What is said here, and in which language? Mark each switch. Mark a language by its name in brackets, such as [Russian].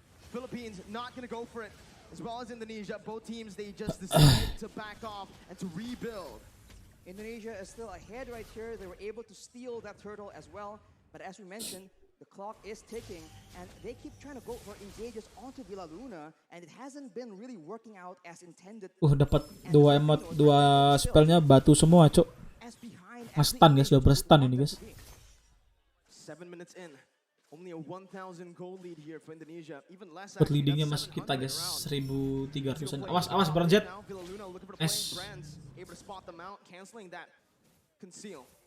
[English] Philippines not going to go for it. As well as Indonesia, both teams they just decided to back off and to rebuild. Indonesia is still ahead right here. They were able to steal that turtle as well. But as we mentioned, the clock is ticking and they keep trying to go for engages onto Villaluna and it hasn't been really working out as intended. [Indonesian] Dapat dua emot, dua spellnya batu semua, Cok. Nge-stun guys, udah berstun ini guys. [English] 7 minutes in. Only a 1,000 goal lead here for Indonesia. Even less. [Indonesian] Buat leadingnya masih kita guys, 1.300-an. Awas Branjet. S. [English] Able to spot them out, canceling that conceal.